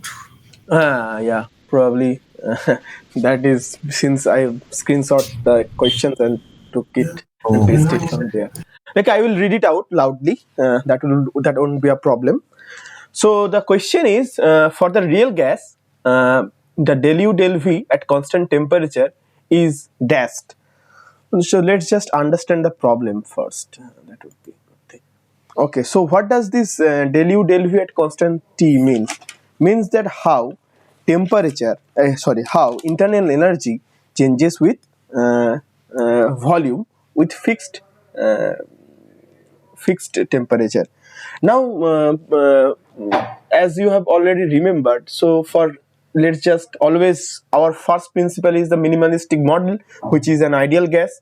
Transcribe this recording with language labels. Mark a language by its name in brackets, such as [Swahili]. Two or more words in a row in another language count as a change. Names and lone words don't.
[English] Yeah, probably that is, since I screenshot the questions and took it and Oh, pasted it on there. Like, I will read it out loudly. That won't be a problem. So the question is, for the real gas, the del U del V at constant temperature is dashed. So let's just understand the problem first. That would be a good thing. Okay, so what does this del U del V at constant T mean? Means that how internal energy changes with volume with fixed temperature. Now, as you have already remembered, so for let's just always, our first principle is the minimalistic model, which is an ideal gas.